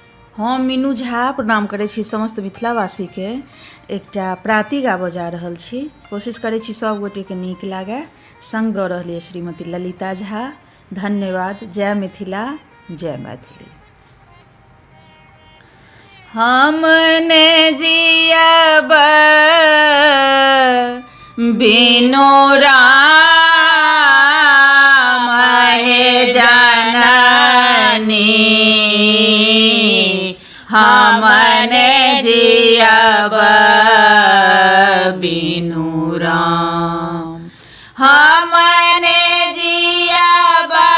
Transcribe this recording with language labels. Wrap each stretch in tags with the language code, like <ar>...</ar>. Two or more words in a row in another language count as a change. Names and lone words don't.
<mai>हम मीनू झा प्रणाम करै छी समस्त मिथिलावासी के। एकटा प्राति गाबऽ जा रहल छी, कोशिश करै छी सब गोटे के नीक लागे। संग दऽ रहल अछि श्रीमती ललिता झा। धन्यवाद। जय मिथिला, जय मैथिली। हम ने जियब बिनु राम हे जननी, हम ने जियब बिनु राम, हम ने जियब</mai>